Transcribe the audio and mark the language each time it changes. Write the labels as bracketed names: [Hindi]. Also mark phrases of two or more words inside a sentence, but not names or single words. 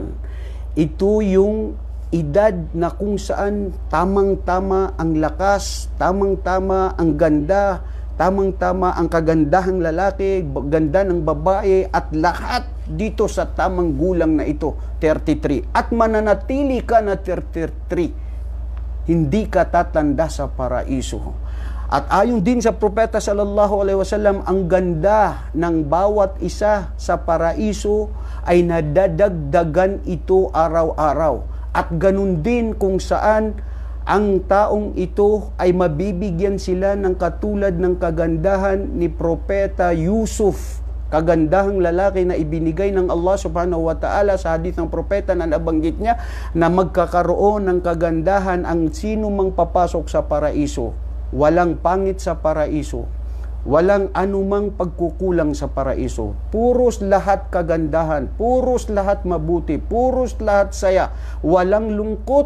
[Filipino] Ito yung edad na kung saan tamang-tama ang lakas, tamang-tama ang ganda, tamang-tama ang kagandahang lalaki, ganda ng babae, at lahat dito sa tamang gulang na ito, 33. At mananatili ka na 33. Hindi ka tatanda sa paraiso. At ayon din sa Propeta [Arabic] صلى الله عليه وسلم, [Filipino] ang ganda ng bawat isa sa paraiso ay nadadagdagan ito araw-araw. At ganun din kung saan ang taong ito ay mabibigyan sila ng katulad ng kagandahan ni Propeta Yusuf, kagandahang lalaki na ibinigay ng Allah [Arabic] سبحانه وتعالى [Filipino] sa hadith ng propeta na nabanggit niya na magkakaroon ng kagandahan ang sino mang papasok sa paraiso. Walang pangit sa paraiso, walang anumang pagkukulang sa paraiso. Puros lahat kagandahan, puros lahat mabuti, puros lahat saya, walang lungkot.